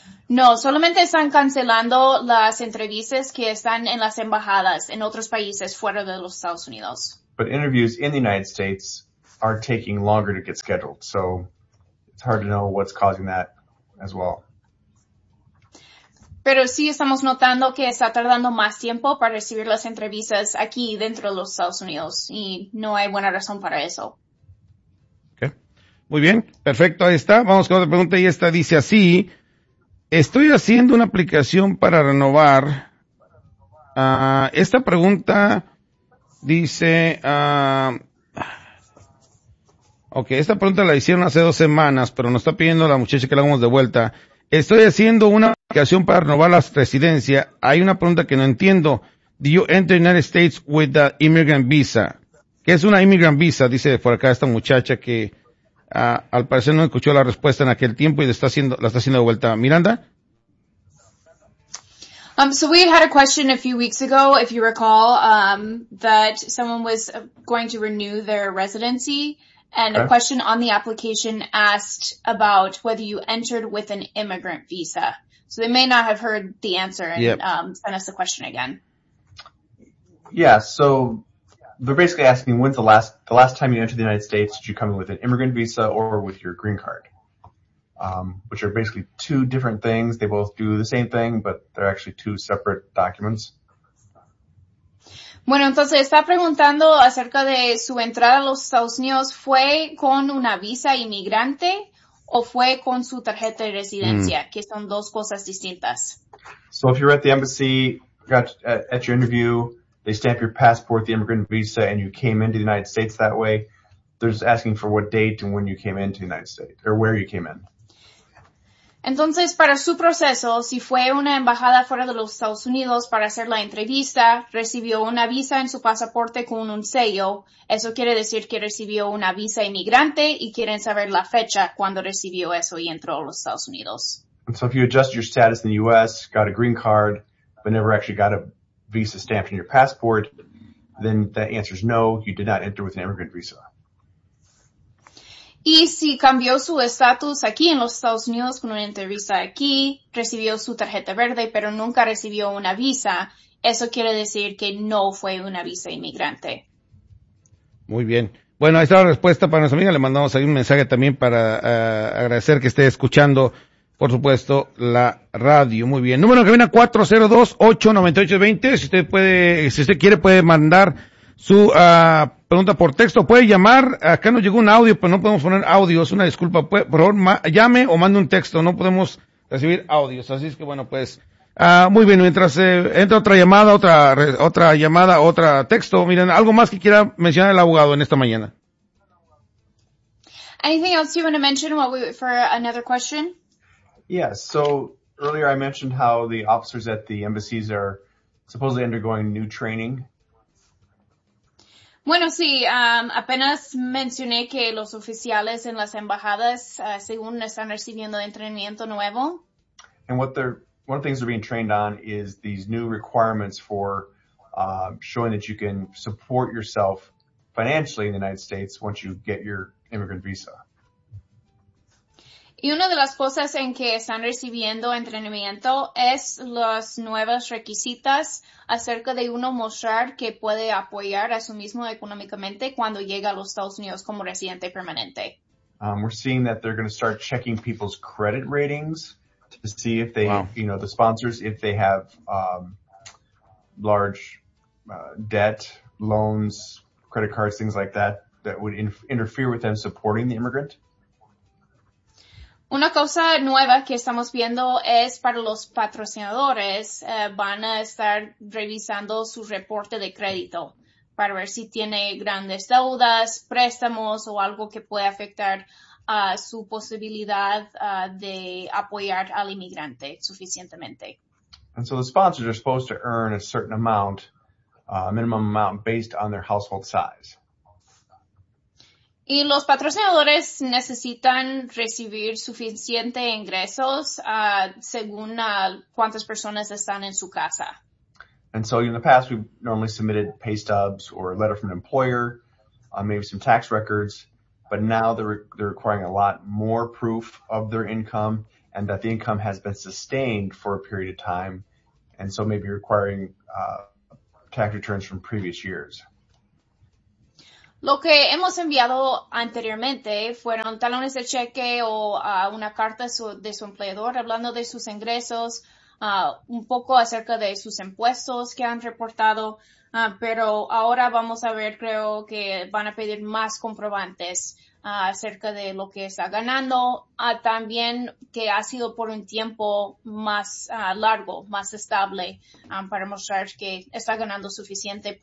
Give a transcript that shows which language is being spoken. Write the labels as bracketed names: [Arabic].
[Spanish] No, solamente están cancelando las entrevistas que están en las embajadas en otros países fuera de los Estados Unidos. [English] But interviews in the United States are taking longer to get scheduled, so it's hard to know what's causing that as well. [Spanish] Pero sí estamos notando que está tardando más tiempo para recibir las entrevistas aquí dentro de los Estados Unidos y no hay buena razón para eso. Okay. Muy bien, perfecto, ahí está. Vamos con otra pregunta y esta dice así. Estoy haciendo una aplicación para renovar. Esta pregunta dice... Ok, esta pregunta la hicieron hace 2 semanas, pero nos está pidiendo la muchacha que la hagamos de vuelta. Estoy haciendo una aplicación para renovar la residencia. Hay una pregunta que no entiendo. [English] Do you enter the United States with the immigrant visa? [Spanish] ¿Qué es una immigrant visa? Dice por acá esta muchacha que al parecer no escuchó la respuesta en aquel tiempo y la está haciendo de vuelta. Miranda. [English] So we had a question a few weeks ago, if you recall, that someone was going to renew their residency. And okay. A question on the application asked about whether you entered with an immigrant visa. So they may not have heard the answer and sent us the question again. Yeah, so they're basically asking when's the last time you entered the United States, did you come in with an immigrant visa or with your green card? Which are basically two different things. They both do the same thing, but they're actually two separate documents. [Spanish] Bueno, entonces está preguntando acerca de su entrada a los Estados Unidos. ¿Fue con una visa inmigrante o fue con su tarjeta de residencia? Que son dos cosas distintas. [English] So if you're at the embassy, at your interview, they stamp your passport, the immigrant visa, and you came into the United States that way, they're just asking for what date and when you came into the United States, or where you came in. [Spanish] Entonces, para su proceso, si fue una embajada fuera de los Estados Unidos para hacer la entrevista, recibió una visa en su pasaporte con un sello. Eso quiere decir que recibió una visa inmigrante y quieren saber la fecha cuando recibió eso y entró a los Estados Unidos. [English] So if you adjust your status in the U.S., got a green card, but never actually got a visa stamped in your passport, then the answer is no, you did not enter with an immigrant visa. [Spanish] Y si cambió su estatus aquí en los Estados Unidos con una entrevista aquí, recibió su tarjeta verde, pero nunca recibió una visa, eso quiere decir que no fue una visa inmigrante. Muy bien. Bueno, ahí está la respuesta para nuestra amiga. Le mandamos ahí un mensaje también para agradecer que esté escuchando, por supuesto, la radio. Muy bien. Número que viene a 402-898-20. Si usted quiere, puede mandar su pregunta por texto, puede llamar. Acá nos llegó un audio, pero no podemos poner audio, es una disculpa, por favor llame o mande un texto, no podemos recibir audios, así es que bueno, pues muy bien, mientras entra otra llamada, otra texto. Miren, algo más que quiera mencionar el abogado en esta mañana. [English] Anything else you want to mention while we wait for another question? Yes, so earlier I mentioned how the officers at the embassies are supposedly undergoing new training. [Spanish] Bueno, sí, apenas mencioné que los oficiales en las embajadas, según están recibiendo entrenamiento nuevo. [English] And one of the things they're being trained on is these new requirements for showing that you can support yourself financially in the United States once you get your immigrant visa. [Spanish] Y una de las cosas en que están recibiendo entrenamiento es las nuevas requisitas acerca de uno mostrar que puede apoyar a sí mismo económicamente cuando llega a los Estados Unidos como residente permanente. [English] We're seeing that they're going to start checking people's credit ratings to see if they, wow, you know, the sponsors, if they have large debt, loans, credit cards, things like that, that would interfere with them supporting the immigrant. [Spanish] Una cosa nueva que estamos viendo es para los patrocinadores, van a estar revisando su reporte de crédito para ver si tiene grandes deudas, préstamos o algo que puede afectar a su posibilidad de apoyar al inmigrante suficientemente. [English] And so the sponsors are supposed to earn a certain amount, minimum amount based on their household size. [Spanish] Y los patrocinadores necesitan recibir suficiente ingresos según cuántas personas están en su casa. [English] And so in the past we normally submitted pay stubs or a letter from an employer, maybe some tax records, but now they're requiring a lot more proof of their income and that the income has been sustained for a period of time, and so maybe requiring tax returns from previous years. [Spanish] Lo que hemos enviado anteriormente fueron talones de cheque o una carta de su empleador hablando de sus ingresos, un poco acerca de sus impuestos que han reportado, pero ahora vamos a ver, creo que van a pedir más comprobantes acerca de lo que está ganando, también que ha sido por un tiempo más largo, más estable, para mostrar que está ganando suficiente.